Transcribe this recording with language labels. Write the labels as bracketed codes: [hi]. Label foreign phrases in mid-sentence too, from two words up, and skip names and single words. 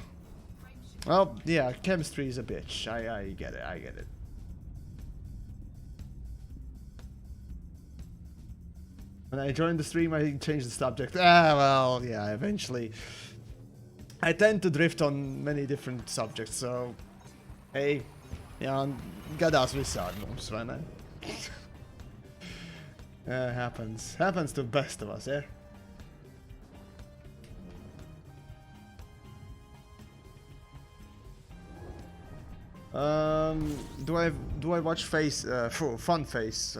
[en] Well, yeah, chemistry is a bitch. I get it. I get it. When I joined the stream, I changed the subject. Well, yeah, eventually. I tend to drift on many different subjects, so... [lv] Hey, ja, gadās visādi mums, vai ne? [en] Happens. Happens to the best of us, yeah? Do I watch Fun Face?